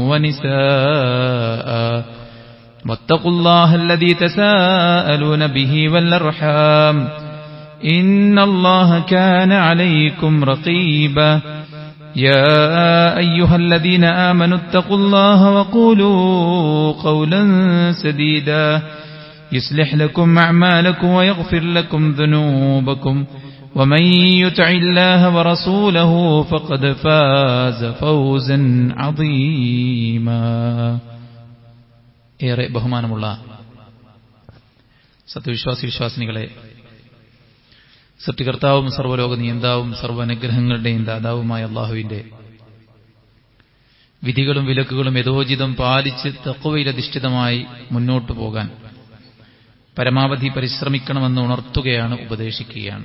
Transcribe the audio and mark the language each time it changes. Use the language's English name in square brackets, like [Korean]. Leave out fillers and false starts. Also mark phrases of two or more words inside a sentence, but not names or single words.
[Arabic] ونساء واتقوا الله الذي تساءلون به والأرحام إن الله كان عليكم رقيبا يا أيها الذين آمنوا اتقوا الله وقولوا قولا سديدا يصلح لكم أعمالكم ويغفر لكم ذنوبكم ومن يطع الله ورسوله فقد فاز فوزا [Malayalam] عظيما ഏറെ ബഹുമാനമുള്ള സത്യവിശ്വാസി വിശ്വാസിനികളെ, സൃഷ്ടികർത്താവും സർവ്വലോക നിയന്താവും സർവ്വനുഗ്രഹങ്ങളുടെയും ദാതാവുമായ അല്ലാഹുവിന്റെ വിധികളും വിലക്കുകളും യഥോചിതം പാലിച്ച് തഖ്വയിലധിഷ്ഠിതമായി മുന്നോട്ടു പോകാൻ പരമാവധി പരിശ്രമിക്കണമെന്ന് ഉണർത്തുകയാണ്, ഉപദേശിക്കുകയാണ്.